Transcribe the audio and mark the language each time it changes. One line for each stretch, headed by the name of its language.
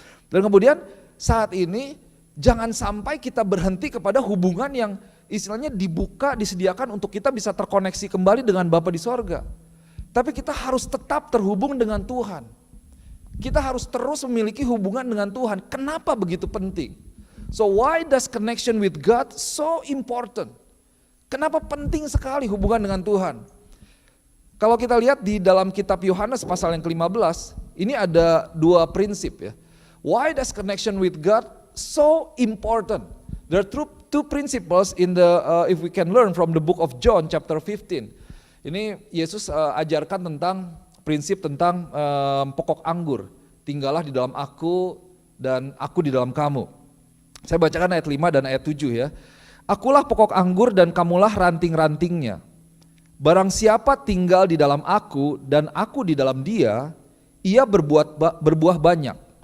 Indonesian: Dan kemudian saat ini jangan sampai kita berhenti kepada hubungan yang istilahnya dibuka, disediakan untuk kita bisa terkoneksi kembali dengan Bapa di sorga. Tapi kita harus tetap terhubung dengan Tuhan. Kita harus terus memiliki hubungan dengan Tuhan. Kenapa begitu penting?
English: So why does connection with God so important?
Indonesian: Kenapa penting sekali hubungan dengan Tuhan? Kalau kita lihat di dalam kitab Yohanes pasal yang ke-15, ini ada dua prinsip ya.
English: Why does connection with God so important? There are two principles in the if we can learn from the book of John chapter 15.
Indonesian: Ini Yesus ajarkan tentang prinsip tentang pokok anggur. Tinggallah di dalam aku dan aku di dalam kamu. Saya bacakan ayat 5 dan ayat 7 ya. Akulah pokok anggur dan kamulah ranting-rantingnya. Barang siapa tinggal di dalam aku dan aku di dalam dia, ia berbuah banyak.